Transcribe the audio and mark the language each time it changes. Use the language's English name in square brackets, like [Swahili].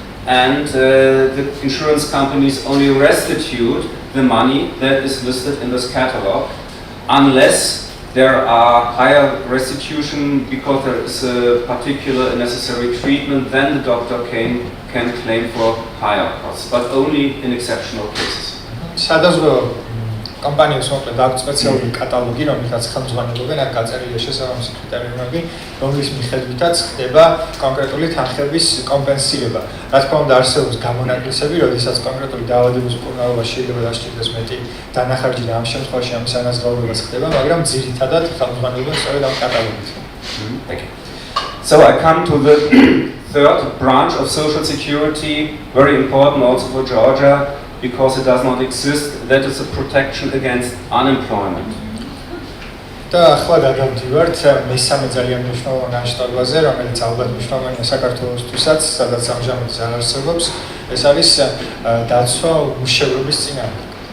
[English] And the insurance companies only restitute the money that is listed in this catalog, unless there are higher restitution because there is a particular necessary treatment, then the doctor can claim for higher costs, but only in exceptional cases. [Georgian] Companies მოკლედ აქვს სპეციალური კატალოგი, რომელსაც ხელმძღვანელობენ, აქ გაწერილია შესაბამისი კრიტერიუმები, რომლის მიხედვითაც ხდება კონკრეტული თანხების კომპენსირება. რა თქმა უნდა, არსებობს გამონაკლისები, როდესაც კონკრეტული დაავადების მკურნალობაში შეიძლება დასჭირდეს მეტი დანახარჯი და ამ შემთხვევაში ამის ანაზღაურებას ხდება, მაგრამ ძირითადად ხელმძღვანელობენ სწორედ ამ კატალოგით. [English] So I come to the third branch of social security, very important also for Georgia, because it does not exist, that is a protection against unemployment. [Georgian] და ახლა გადავდივართ მესამე ძალიან მნიშვნელოვან ანშტაბაზე, რომელიც ალბათ მნიშვნელოვანია საქართველოსთვისაც, სადაც ამჟამად არ არსებობს, ეს არის დაცვა უშევრობის წინააღმდეგ.